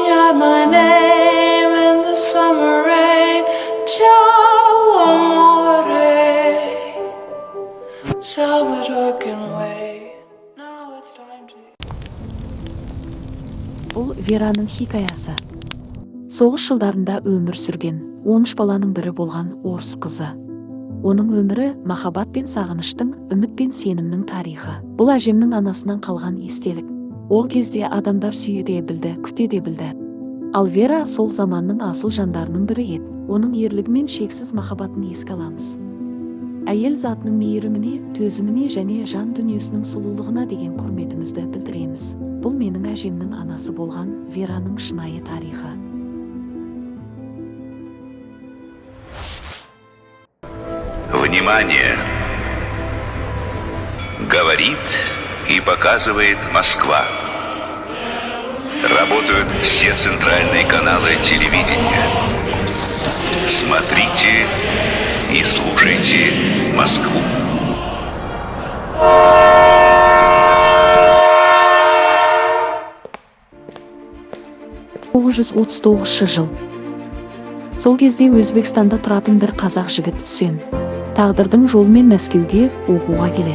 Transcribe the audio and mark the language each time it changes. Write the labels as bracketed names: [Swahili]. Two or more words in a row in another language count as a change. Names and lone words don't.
[English] write my name in the summer rain. [Italian] Ciao, amore. [English] Salvador can wait. Now it's time to. [Kazakh] Бұл Вераның хикаясы. Соғыс жылдарында өмір сүрген 13 баланың бірі болған орыс қызы. Оның өмірі махаббат пен сағыныштың, үміт пен сенімнің тарихы. Бұл әжемнің анасынан қалған естелік. Ол кезде адамдар сүйе де білді, күте де білді. Ал Вера сол заманның асыл жандарының бірі еді. Оның ерлігі мен шексіз махаббатын еске аламыз. Әйел затының мейіріміне, төзіміне және жан дүниесінің сұлулығына деген құрметімізді білдіреміз. Бұл менің әжемнің анасы болған Вераның шынайы тарихы. [Russian] Внимание! Говорит и показывает Москва. Работают все центральные каналы телевидения. Смотрите и слушайте Москву. [Kazakh] жыл. Сол кезде Өзбекстанда тұратын бір қазақ жігіт Үсен тағдырдың жолымен Мәскеуге оқуға келеді.